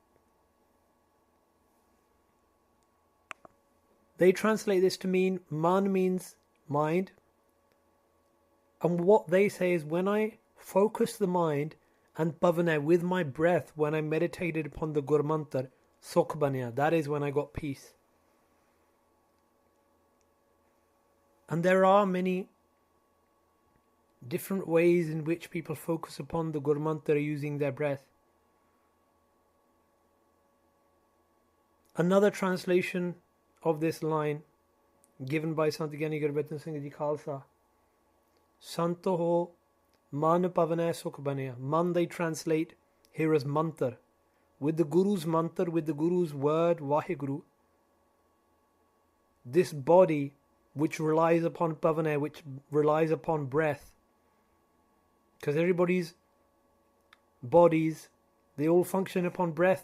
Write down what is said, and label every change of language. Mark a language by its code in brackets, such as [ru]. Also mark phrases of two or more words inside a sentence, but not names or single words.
[en] They translate this to mean man means mind. And what they say is, when I focus the mind and pavane with my breath, when I meditated upon the Gurmantar, [pa] ਸੁਖ ਬਣਿਆ, [en] that is when I got peace. And there are many different ways in which people focus upon the Gurmantar using their breath. Another translation of this line given by Sant Gyani Gurbatan Singh Ji Khalsa, [pa] ਸੰਤੋਹੋ ਮਨ ਪਵਨੇ ਸੁਖ ਬਣਿਆ. [en] Man they translate here as mantar. With the Guru's mantar, with the Guru's word, Vaheguru, this body which relies upon pavane, which relies upon breath, because everybody's bodies, they all function upon breath.